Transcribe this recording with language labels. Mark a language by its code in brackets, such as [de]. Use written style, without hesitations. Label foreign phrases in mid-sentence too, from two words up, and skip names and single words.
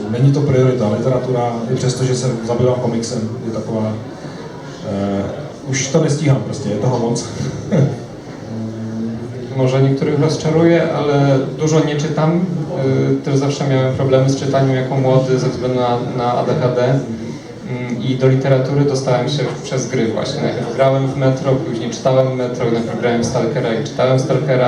[cs] Není to priorita. Literatura, i přesto, že se zabývám komiksem, je taková... už to nestíhám prostě, je toho moc. [pl] Może niektórych rozczaruje, ale dużo nie czytam. Też zawsze miałem problemy z czytaniem jako młody ze względu na ADHD. I do literatury dostałem się przez gry właśnie. Najpierw grałem w Metro, później czytałem Metro, najpierw grałem w Stalkera i czytałem Stalkera.